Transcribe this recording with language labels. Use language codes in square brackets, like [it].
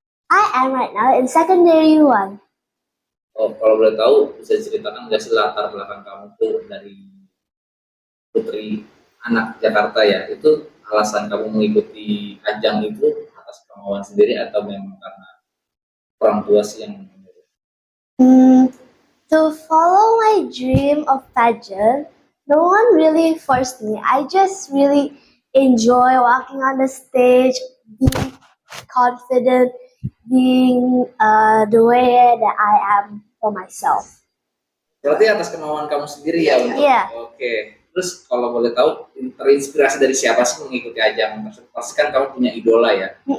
[en] I am right now in secondary 1. [id] Oh, kalau boleh tahu, bisa diceritakan nggak sih latar belakang kamu tuh dari Putri Anak Jakarta ya? Itu alasan kamu mengikuti ajang itu atas kemauan sendiri atau memang karena orang tua sih yang menyuruh? [en] To follow my dream of pageant, no one really forced me. I just really enjoy walking on the stage, being confident, being the way that I am for myself. [id] Berarti atas kemauan kamu sendiri ya untuk? Iya. Oke. Terus kalau boleh tahu, terinspirasi dari siapa sih mengikuti ajang tersebut? Pasti kan kamu punya idola ya?